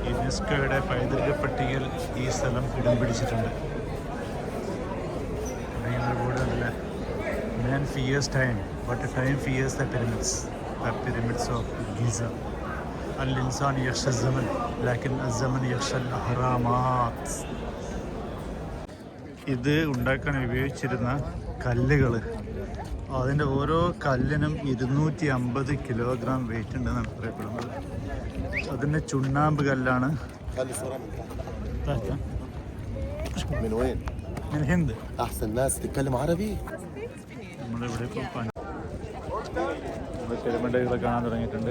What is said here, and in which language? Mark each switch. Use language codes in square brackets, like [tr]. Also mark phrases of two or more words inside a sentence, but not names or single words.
[ml] യുനെസ്കോയുടെ പൈതൃക പട്ടികയിൽ ഈ സ്ഥലം ഇടം പിടിച്ചിട്ടുണ്ട്. [en] Man fears time, but time fears the pyramids of Giza. [ar] الإنسان يخشى الزمان، لكن الزمان يخشى الأهرامات. [ml] ഇത് ഉണ്ടാക്കാൻ ഉപയോഗിച്ചിരുന്ന കല്ലുകൾ, അതിൻ്റെ ഓരോ കല്ലിനും 250 കിലോഗ്രാം വെയിറ്റ് ഉണ്ടെന്നാണ് പറയപ്പെടുന്നത്. അതിൻ്റെ ചുണ്ണാമ്പ് കല്ലാണ്. ഹിന്ദ് നമ്മളിവിടെ ഇപ്പോൾ പിരമിഡുകൾ കാണാൻ തുടങ്ങിയിട്ടുണ്ട്.